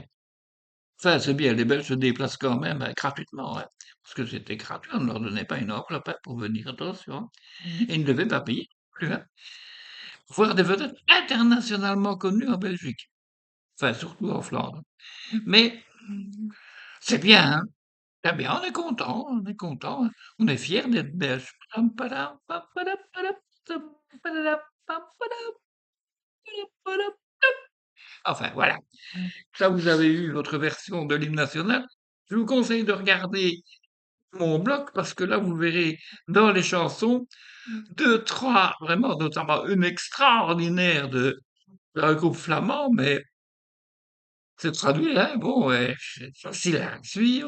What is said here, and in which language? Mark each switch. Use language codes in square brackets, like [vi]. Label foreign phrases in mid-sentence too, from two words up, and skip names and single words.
[fr] Enfin, c'est bien, les Belges se déplacent quand même gratuitement, hein, parce que c'était gratuit, on ne leur donnait pas une enveloppe hein, pour venir, attention, hein. Et ils ne devaient pas payer non plus, hein. Voir des vedettes internationalement connues en Belgique, enfin surtout en Flandre. Mais c'est bien, hein. C'est bien, on est content, on est content, hein. On est fiers d'être belges. Pam, padam, pam, padam, padam, pam, padam, pam, padam, padam, padam. Enfin, voilà. Ça, vous avez eu votre version de l'hymne national. Je vous conseille de regarder mon blog parce que là, vous verrez dans les chansons deux, trois, vraiment, notamment une extraordinaire d'un groupe flamand, mais c'est traduit, hein, bon, ouais, c'est facile à suivre.